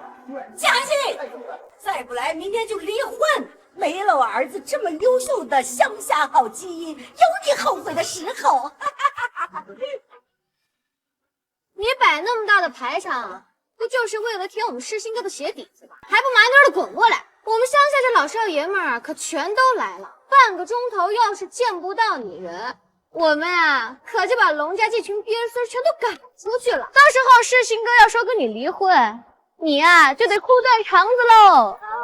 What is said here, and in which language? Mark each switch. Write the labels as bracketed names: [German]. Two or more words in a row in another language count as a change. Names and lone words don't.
[Chinese] 季寒星，再不來，明天就離婚。沒了我兒子這麼優秀的鄉下好基因，有你後悔的時候。你擺那麼大的排場， 不就是为了舔我們世新哥的鞋底子嗎？還不麻溜的滾過來！我們鄉下這老少爺們兒可全都來了，半個鐘頭要是見不到你人，我們啊可就把龍家這群鳖孫全都趕出去了。到時候世新哥要說跟你離婚，你啊就得哭斷腸子嘍。